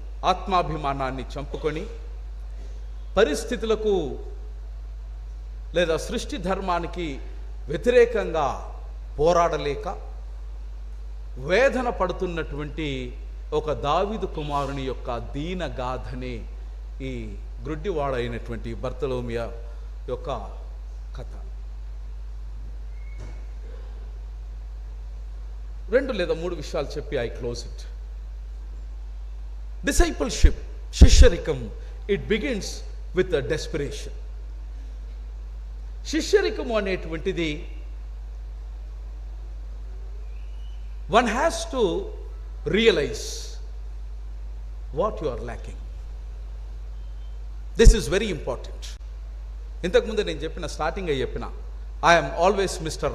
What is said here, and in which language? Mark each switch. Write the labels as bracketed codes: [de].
[te] ఆత్మాభిమానాన్ని చంపుకొని పరిస్థితులకు లేదా సృష్టి ధర్మానికి వ్యతిరేకంగా పోరాడలేక వేదన పడుతున్నటువంటి ఒక దావీదు కుమారుని యొక్క దీన గాథనే ఈ గ్రుడ్డివాడైనటువంటి బర్తలోమియా యొక్క కథ. 2 లేదా 3 విషయాలు చెప్పి [en] I close it. Discipleship, శిష్యరికం, it begins with desperation. [te] శిష్యరికము అనేటువంటిది [en] one has to realize what you are lacking. This is very important. [te] ఇంతకుముందు నేను చెప్పిన చెప్పిన [en] I am always Mr.